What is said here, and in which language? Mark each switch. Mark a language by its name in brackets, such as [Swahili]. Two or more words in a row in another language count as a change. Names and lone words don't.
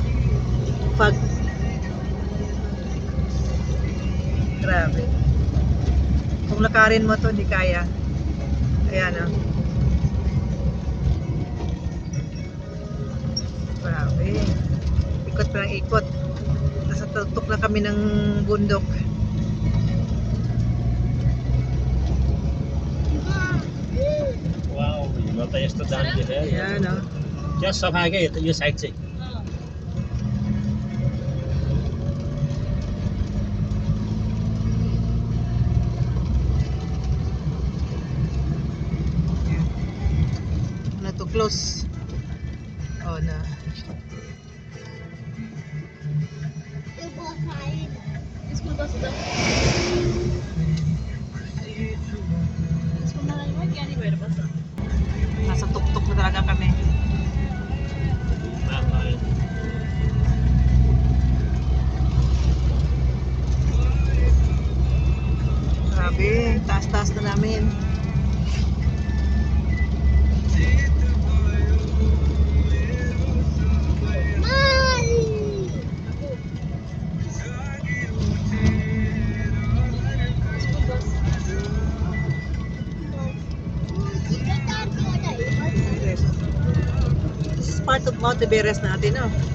[Filipino] Fog. Grabe. Kung lakarin mo to, hindi kaya. Ayan, oh. Grabe. Ikot pa ng ikot. Nasa tuktok na kami ng bundok. [Nepali] Wow, यो त यस्तो दामी देख्यो [Filipino] Ayan, oh. [Nepali] क्या सफा क्या यो साइड चाहिँ [Filipino] Na to close. Oh, na. [Nepali] स्कुल बस्दा स्कुलमा जाने ज्ञानी भएर बस्छ [Filipino] Nasa tuktok na talaga kami. Grabe, taas-taas na namin. [English] This is part of Mount Everest natin, no?